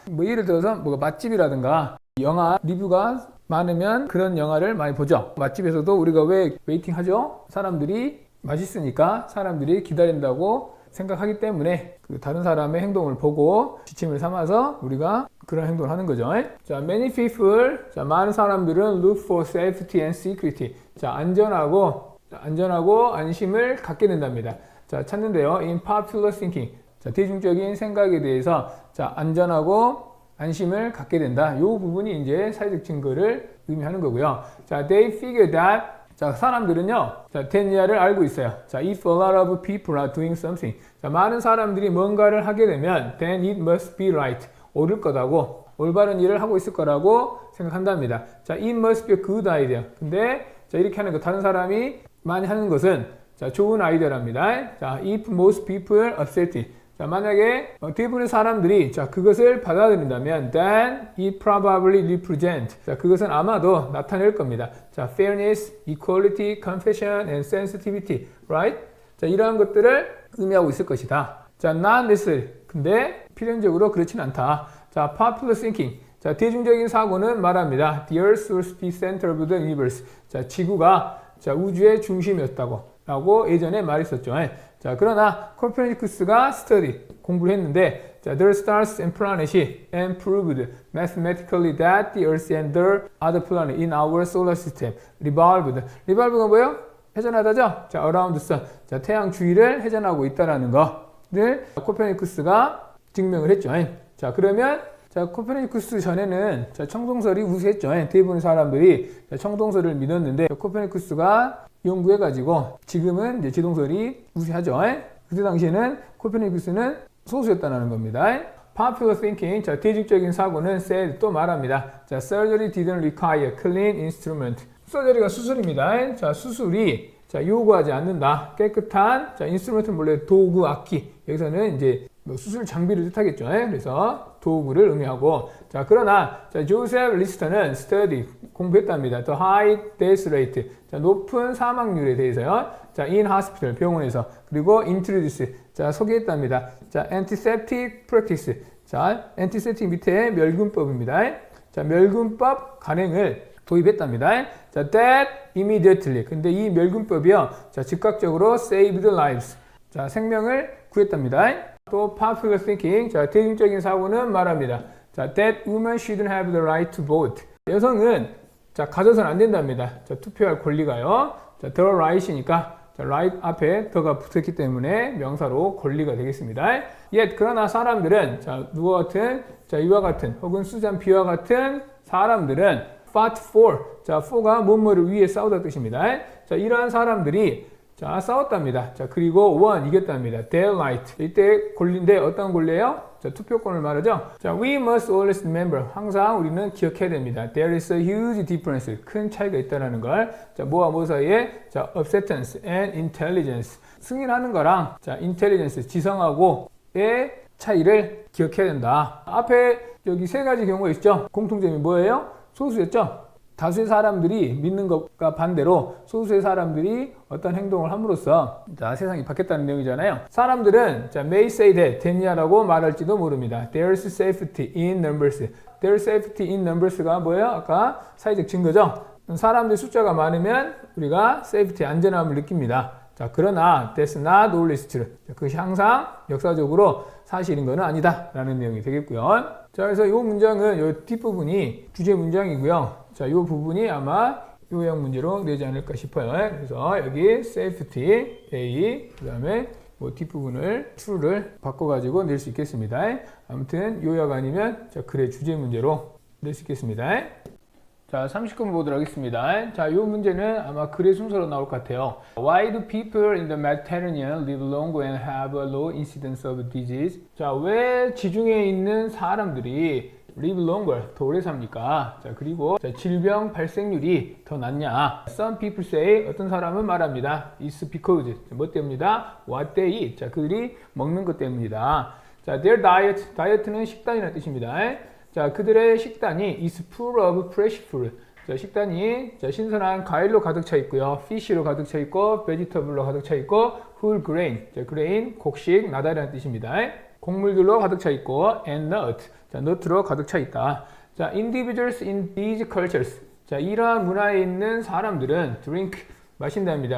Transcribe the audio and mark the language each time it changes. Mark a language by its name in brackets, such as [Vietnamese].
[Korean] 뭐 예를 들어서 뭐 맛집이라든가 영화 리뷰가 많으면 그런 영화를 많이 보죠. 맛집에서도 우리가 왜 웨이팅 하죠? 사람들이 맛있으니까 사람들이 기다린다고 생각하기 때문에 그 다른 사람의 행동을 보고 지침을 삼아서 우리가 그런 행동을 하는 거죠. [English] 자, many people, 자, [Korean] 많은 사람들은 [English] look for safety and security. [Korean] 자, 안전하고 안심을 갖게 된답니다. [English] 자, [Korean] 찾는데요. [English] in popular thinking. [Korean] 자, 대중적인 생각에 대해서 자, 안전하고 안심을 갖게 된다. 이 부분이 이제 사회적 증거를 의미하는 거고요. 자, [English] they figure that [Korean] 자, 사람들은요, 자, 대니아를 알고 있어요. [English] 자, if a lot of people are doing something. [Korean] 자, 많은 사람들이 뭔가를 하게 되면, [English] then it must be right. [Korean] 옳을 거라고, 올바른 일을 하고 있을 거라고 생각한답니다. [English] 자, it must be a good idea. [Korean] 근데, 자, 이렇게 하는 거, 다른 사람이 많이 하는 것은, 자, 좋은 아이디어랍니다. [English] 자, if most people accept it. [Korean] 자, 만약에 대부분의 사람들이 자, 그것을 받아들인다면 [English] then it probably represent. [Korean] 자, 그것은 아마도 나타낼 겁니다. [English] 자, fairness, equality, compassion, and sensitivity. Right? [Korean] 자, 이러한 것들을 의미하고 있을 것이다. [English] 자, not necessary. [Korean] 근데 필연적으로 그렇진 않다. [English] 자, popular thinking. [Korean] 자, 대중적인 사고는 말합니다. [English] The earth was the center of the universe. [Korean] 자, 지구가 자, 우주의 중심이었다고. 라고 예전에 말했었죠. [English] 자, [Korean] 그러나 코페르니쿠스가 [English] study, [Korean] 공부를 했는데 [English] 자, the stars and planets and proved mathematically that the earth and the other planets in our solar system revolved. [Korean] revolve가 뭐예요? 회전하다죠? 자, [English] around the sun. [Korean] 자, 태양 주위를 회전하고 있다라는 거를 코페르니쿠스가 증명을 했죠. 자, 그러면 자, 코페르니쿠스 전에는 자, 청동설이 우세했죠. 대부분 사람들이 자, 청동설을 믿었는데 코페르니쿠스가 연구해가지고 지금은 이제 지동설이 우세하죠. 그때 당시에는 코페르니쿠스는 소수였다는 겁니다. [English] popular thinking, [Korean] 자, 대중적인 사고는 [English] said, [Korean] 또 말합니다. [English] 자, surgery didn't require clean instrument. [Korean] 서저리가 수술입니다. 자, 수술이 자, 요구하지 않는다. 깨끗한 자, 인스트루먼트는 원래 도구, 악기. 여기서는 이제 뭐 수술 장비를 뜻하겠죠. 그래서 도구를 의미하고 자, 그러나 자, 조셉 리스터는 study 공부했답니다. [English] The high death rate. [Korean] 자, 높은 사망률에 대해서요. 자, [English] in hospital [Korean] 병원에서 그리고 [English] introduce [Korean] 자, 소개했답니다. 자, [English] antiseptic practice. [Korean] 자, antiseptic 밑에 멸균법입니다. 자, 멸균법 간행을 도입했답니다. 자, [English] that immediately. [Korean] 근데 이 멸균법이요. 자, 즉각적으로 [English] saved lives. [Korean] 자, 생명을 구했답니다. 또 [English] popular thinking. [Korean] 자, 대중적인 사고는 말합니다. [English] 자, that women shouldn't have the right to vote. [Korean] 여성은 자, 가져서는 안 된답니다. 자, 투표할 권리가요. 자, the right이니까 자, right 앞에 더가 붙었기 때문에 명사로 권리가 되겠습니다. yet 그러나 사람들은 자, 누구와 같은 자, 이와 같은 혹은 수잔 비와 같은 사람들은 [English] fought for. [Korean] 자, for가 뭐뭐를 위해 싸우다 뜻입니다. 자, 이러한 사람들이 자, 싸웠답니다. 자, 그리고 [English] won [Korean] 이겼답니다. [English] their right. [Korean] 이때 권리인데 어떤 권리예요? 자, 투표권을 말하죠. [English] 자, we must always remember. [Korean] 항상 우리는 기억해야 됩니다. [English] There is a huge difference. [Korean] 큰 차이가 있다라는 걸. 자, 뭐와 뭐 사이에? [English] 자, acceptance and intelligence. [Korean] 승인하는 거랑 자, intelligence 지성하고의 차이를 기억해야 된다. 앞에 여기 세 가지 경우가 있죠. 공통점이 뭐예요? 소수였죠. 다수의 사람들이 믿는 것과 반대로 소수의 사람들이 어떤 행동을 함으로써 자, 세상이 바뀌었다는 내용이잖아요. 사람들은 자, [English] may say that [Korean] 됐냐라고 말할지도 모릅니다. [English] There's safety in numbers. There's safety in numbers가 [Korean] 뭐예요? 아까 사회적 증거죠. 사람들 숫자가 많으면 우리가 safety 안전함을 느낍니다. 자, 그러나 [English] that's not always true. [Korean] 자, 그것이 항상 역사적으로 사실인 것은 아니다 라는 내용이 되겠고요. 자, 그래서 이 문장은 이 뒷부분이 주제 문장이고요. 자, 이 부분이 아마 요약 문제로 내지 않을까 싶어요. 그래서 여기 safety A 그 다음에 뭐 뒷부분을 true를 바꿔가지고 낼 수 있겠습니다. 아무튼 요약 아니면 자, 글의 주제 문제로 낼 수 있겠습니다. 자, 39번 보도록 하겠습니다. 자, 이 문제는 아마 글의 순서로 나올 것 같아요. [English] Why do people in the Mediterranean live longer and have a low incidence of disease? [Korean] 자, 왜 지중해에 있는 사람들이 [English] live longer, [Korean] 더 오래 삽니까? 자, 그리고 자, 질병 발생률이 더 낮냐? [English] Some people say, [Korean] 어떤 사람은 말합니다. [English] It's because, [Korean] 뭐 때문이다? [English] What they eat. [Korean] 자, 그들이 먹는 것 때문이다. 자, their diet, 다이어트는 식단이라는 뜻입니다. [English] 자, [Korean] 그들의 식단이 [English] is full of fresh food. [Korean] 자, 식단이 자, 신선한 과일로 가득 차 있고요. fish로 가득 차 있고, vegetable로 가득 차 있고, [English] whole grain. [Korean] 자, grain, 곡식, 나달이라는 뜻입니다. 곡물들로 가득 차 있고, [English] and nut. [Korean] 자, nut로 가득 차 있다. [English] 자, individuals in these cultures. [Korean] 자, 이러한 문화에 있는 사람들은 drink, 마신답니다.